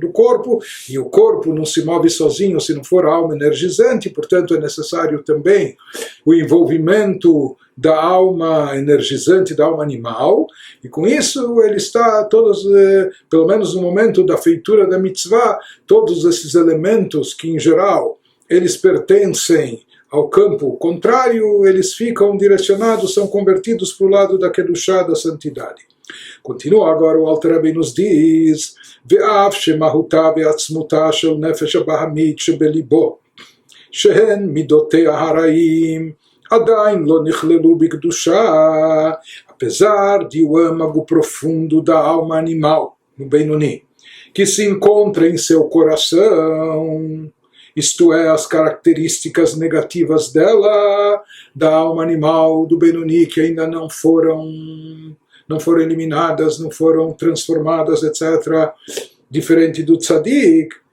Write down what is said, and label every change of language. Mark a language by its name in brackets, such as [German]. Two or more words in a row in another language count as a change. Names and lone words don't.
[Portuguese] do corpo, e o corpo não se move sozinho se não for a alma energizante, portanto é necessário também o envolvimento da alma energizante, da alma animal, e com isso ele está, pelo menos no momento da feitura da mitzvah, todos esses elementos que em geral eles pertencem ao campo contrário, eles ficam direcionados, são convertidos para o lado da Kedushá, da santidade. Continua agora o Alter Rebbe nos diz: [Hebrew] ואף שמהותה ועצמותה של נפש הבהמית שבליבו שהן מדותיה הרעים עדיין לא נכללו בקדושה. [Portuguese] Apesar de o âmago profundo da alma animal, no Benoni, que se encontra em seu coração, isto é, as características negativas dela, da alma animal, do Benoni, que ainda não foram eliminadas, não foram transformadas, etc., diferente do Tzadik,